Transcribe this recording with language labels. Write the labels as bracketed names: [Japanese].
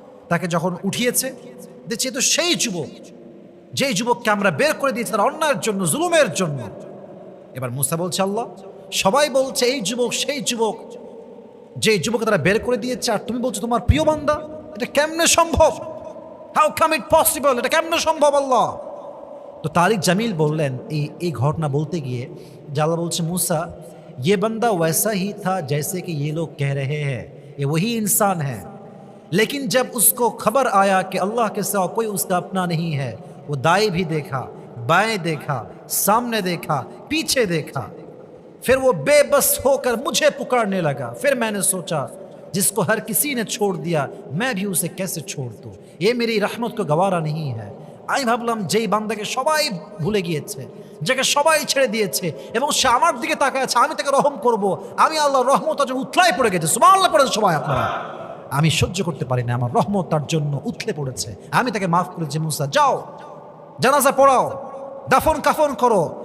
[Bangla] তাকে যখন উঠিয়েছে দেখছে তো সেই যুবক, যেই যুবককে আমরা বের করে দিয়েছি তার অন্যায়ের জন্য, জুলুমের জন্য। এবার মুসা বলছে আল্লাহ, সবাই বলছে এই যুবক সেই যুবক, যে যুবক তারা বের করে দিয়েছে, আর তুমি বলছো তোমার প্রিয় বান্দা। এটা কেমনে সম্ভব? [English] How come it possible? [Bangla] এটা কেমনে সম্ভব আল্লাহ? তো তারিক জামিল বললেন এই ঘটনা বলতে গিয়ে যে আল্লাহ বলছে মুসা, [Hindi] ये बंदा वैसा ही था जैसे कि ये लोग कह रहे हैं, ये वही इंसान है, लेकिन जब उसको खबर आया कि अल्लाह के सिवा कोई उसका अपना नहीं है, वो दाएं भी देखा, बाएं देखा, सामने देखा, पीछे देखा, फिर वो बेबस होकर मुझे पुकारने लगा। फिर मैंने सोचा जिसको हर किसी ने छोड़ दिया मैं भी उसे कैसे छोड़ दूं, ये मेरी रहमत को गवारा नहीं है। [Bangla] আমি ভাবলাম যেই বান্দাকে সবাই ভুলে গিয়েছে, যাকে সবাই ছেড়ে দিয়েছে, এবং সে আমার দিকে তাকায় আছে, আমি তাকে রহম করব, আমি আল্লাহর রহমত তার জন্য উথলাই পড়ে গেছে। সুবহানাল্লাহ পড়েছে সবাই আপনারা। আমি সহ্য করতে পারি না, আমার রহমত তার জন্য উথলে পড়েছে, আমি তাকে মাফ করেছি। মুসা যাও, জানাজা পড়াও, দাফন কাফন করো।